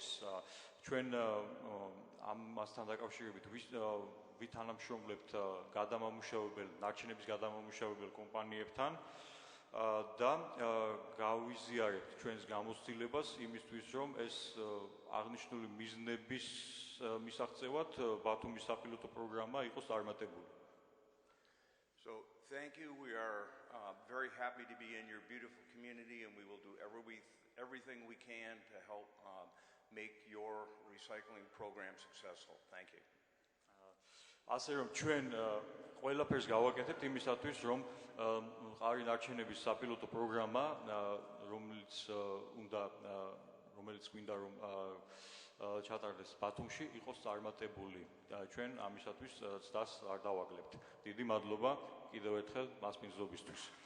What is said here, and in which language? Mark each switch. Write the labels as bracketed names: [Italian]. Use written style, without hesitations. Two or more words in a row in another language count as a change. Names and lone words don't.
[Georgian] ჩვენ ამასთან დაკავშირებით ვითანამშრომლებთ გადამამუშავებელ ნარჩენების გადამამუშავებელ კომპანიებთან და გავიზიარებთ ჩვენს გამოცდილებას იმისთვის, რომ ეს აღნიშნული მიზნების მისაღწევად ბათუმის საპილოტო პროგრამა იყოს წარმატებული. [English] So thank you. We are very happy to be in your beautiful community, and we will do everything we can to help make your recycling program successful. Thank you. [Georgian] ასე რომ ჩვენ ყველაფერს გავაკეთებთ იმისათვის, რომ მხარი ნარჩენების საპილოტო პროგრამა, რომელიც გვინდა რომ ჩატარდეს ბათუმში, იყოს წარმატებული. ჩვენ ამისათვის ცდას არ დავაგლებთ. დიდი მადლობა კიდევ ერთხელ მასპინძლობისთვის.